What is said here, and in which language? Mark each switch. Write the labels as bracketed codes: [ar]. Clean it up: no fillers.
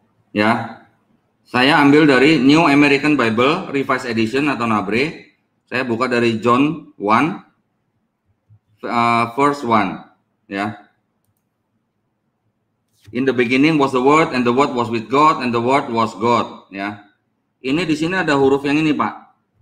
[id] Ya, saya ambil dari New American Bible Revised Edition atau Nabre. Saya buka dari John 1, verse 1. Ya. [en] In the beginning was the Word, and the Word was with God, and the Word was God. [id] Ya. Ini di sini ada huruf yang ini Pak.